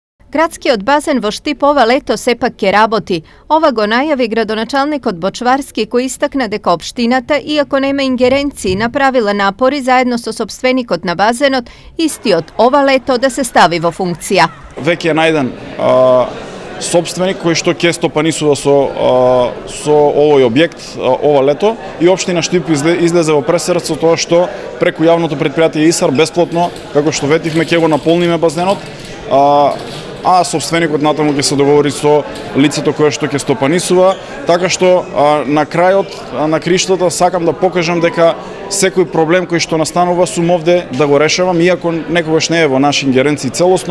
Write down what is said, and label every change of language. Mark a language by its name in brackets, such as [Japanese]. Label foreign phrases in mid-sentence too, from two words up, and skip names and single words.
[Macedonian] Gradski bazen vo Štip ova leto sepak ke raboti. Ova go najavi gradonačelnik od Bočvarski koji istakne deka opštinata, iako nema ingerenciji, napravila napori zajedno so sopstvenikot na bazenot, isti od ova leto da se stavi vo funkcija. Веќе е најден сопственик кој што ќе стопанисува со овој објект ова лето и општина Štip излезе во пресрет со тоа што преку јавното претпријатие ИСАР бесплатно, како што ветивме, ќе го наполниме базенот, а сопственикот натаму ќе се договори со лицето кое што ќе стопанисува, така што на крајот на криштата сакам да покажам дека секој проблем кој што настанува сум овде да го решавам, иако некогаш не е во наши ингеренции целосно.